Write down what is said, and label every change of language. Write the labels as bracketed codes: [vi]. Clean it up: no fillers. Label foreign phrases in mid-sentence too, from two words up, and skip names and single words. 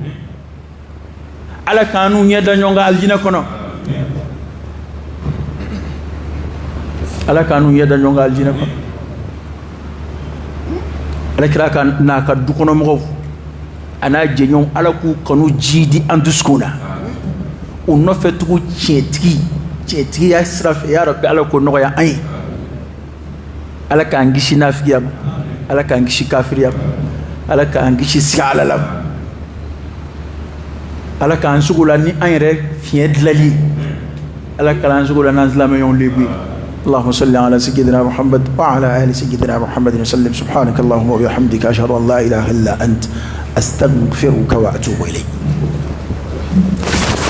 [bm] ala ka an n'u ɲɛ da ɲɔgɔn kan alijinɛ kɔnɔ ala ka an n'u ɲɛ da ɲɔgɔn kan alijinɛ kɔnɔ ala kira ka n'a ka dukɔnɔmɔgɔw a n'a jɛɲɔgɔnw ala k'u kanu ji di an dusukun na u nɔfɛ tugu tiɲɛtigiya sira fɛ [ar] يا ربي [bm] ala k'o nɔgɔya an ye ala k'an kisi nafigiya ma ala k'an kisi kafiriya ma ala k'an kisi siga alala ma ala k'an sugu la ni an yɛrɛ fiɲɛ dilali ala k'an sugu la n'an silamɛɲɔgɔnw lebu ye [ar] اللهم صل على سيدنا محمد وعلى آل سيدنا محمد وسلم سبحانك اللهم وبحمدك أشهد أن لا إله إلا أنت أستغفرك وأتوب إليك